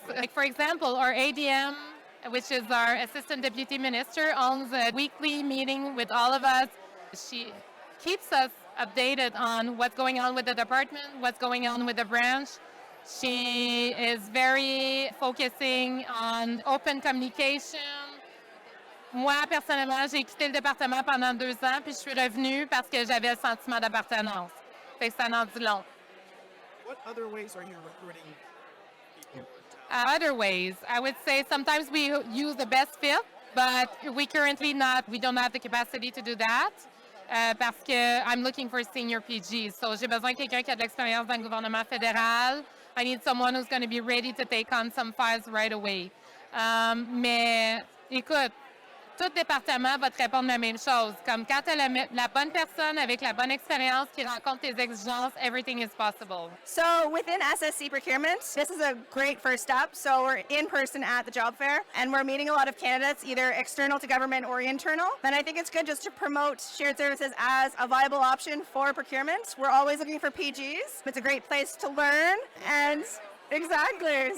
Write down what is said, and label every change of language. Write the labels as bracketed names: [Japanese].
[English] Like for example, our ADM, which is our Assistant Deputy Minister, owns a weekly meeting with all of us. She keeps us updated on what's going on with the department, what's going on with the branch. She is very focusing on open communication. [French] Moi, personnellement, j'ai quitté le département pendant 2 ans, puis je suis revenue parce que j'avais le sentiment d'appartenance. Fait que ça en dit long. [English] What other ways are you recruiting people? Other ways, I would say sometimes we use the best fit, but we don't have the capacity to do that. [French] Parce que [English] I'm looking for senior PG. [French] So j'ai besoin de quelqu'un qui a de l'expérience dans le gouvernement fédéral. [English] I need someone who's going to be ready to take on some files right away. [French] Mais écoute, tout département va te répondre la même chose. Comme quand tu as la bonne personne avec la bonne expérience qui rencontre tes exigences, [English] everything is possible. So within SSC procurement, this is a great first step. So we're in person at the job fair and we're meeting a lot of candidates, either external to government or internal. And I think it's good just to promote shared services as a viable option for procurement. We're always looking for PGs. It's a great place to learn and exactly.